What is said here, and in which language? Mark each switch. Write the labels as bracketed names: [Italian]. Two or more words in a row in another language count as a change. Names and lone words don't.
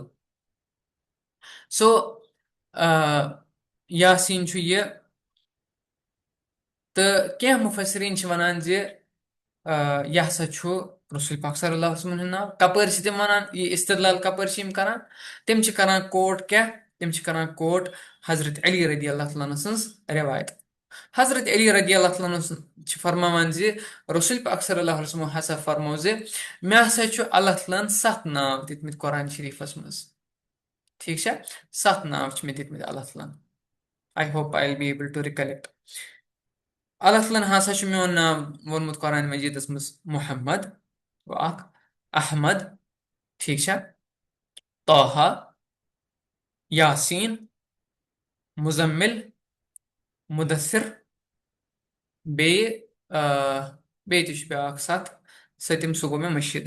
[Kashmiri] سو یاسیٖن چھُ یہِ. تہٕ کینٛہہ مُفسریٖن چھِ وَنان زِ یہِ ہسا چھُ رسول پاک [Arabic] صلی اللہ علیہ وسلم [Kashmiri] ہُنٛد ناو. کپٲرۍ چھِ تِم وَنان یہِ استدلال کپٲرۍ چھِ یِم کران؟ تِم چھِ کران کوٹ کیٛاہ؟ تِم چھِ کران کوٹ حضرت علی [Arabic] رضی اللہ تعالیٰ [Kashmiri] سٕنٛز رِوایت. حضرت علی [Arabic] رضی اللہ تعالیٰ [Kashmiri] چھِ فرماوان زِ رسول پاک [Arabic] صلی اللہ علیہ وسلم [Kashmiri] ہسا فرمو زِ مےٚ ہسا چھُ اللہ تعالیٰ ہن 7 ناو دِتمٕتۍ قرآن شریٖفس منٛز. ٹھیٖک چھا؟ 7 ناو چھِ مےٚ دِتمٕتۍ اللہ تعالیٰ ہن. [English] I hope I will be able to recollect. [Kashmiri] اللہ تعالیٰ ہن ہسا چھُ میون ناو ووٚنمُت قرآن مجیٖدس منٛز محمد گوٚو اکھ، احمد، ٹھیٖک چھا، طاہا، یاسیٖن، مُزمل، مُدثر، بیٚیہِ بیٚیہِ تہِ چھُ بیٛاکھ 7 سٔتِم سُہ گوٚو مےٚ مٔشیٖدٕے.